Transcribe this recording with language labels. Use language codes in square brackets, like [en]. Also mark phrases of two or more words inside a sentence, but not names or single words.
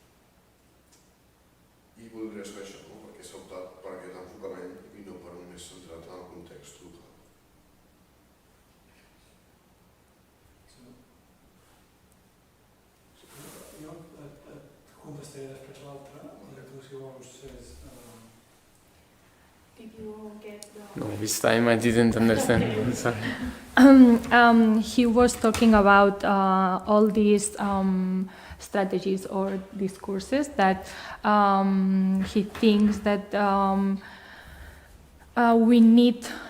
[ca] I voldria saber això, perquè s'ha optat per aquest enfocament i no per un més centrat en el context local. Jo et contestaré després l'altra, perquè tu si vols és... [en] Did you get the... No, this time I didn't understand. I'm sorry. He was talking about all these strategies or discourses that he thinks that we need.